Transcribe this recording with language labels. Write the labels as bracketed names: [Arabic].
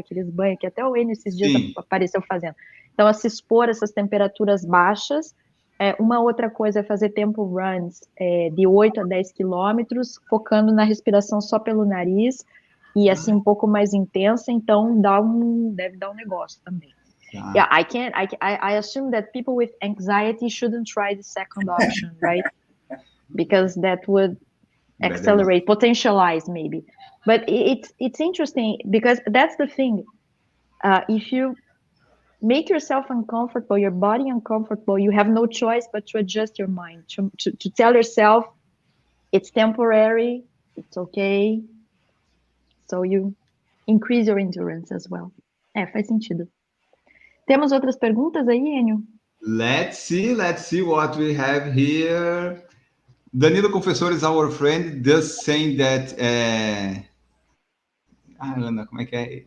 [Portuguese] Aqueles banhos que até o Enio esses dias apareceu fazendo. Então, se expor a essas temperaturas baixas. Uma outra coisa é fazer tempo runs de 8 a 10 quilômetros, focando na respiração só pelo nariz, e assim um pouco mais intensa, então deve dar um negócio também. [English] Yeah, I assume that people with anxiety shouldn't try the second option, right? Because that would accelerate, potentialize maybe. But it's interesting because that's the thing. If you make yourself uncomfortable, your body uncomfortable, you have no choice but to adjust your mind, to tell yourself it's temporary, it's okay. So you increase your endurance as well. [Portuguese] Faz sentido. Temos outras perguntas aí, Enio? [English] Let's see what we have here. Danilo Confessor is our friend, just saying that Ana, [Portuguese] como é que é?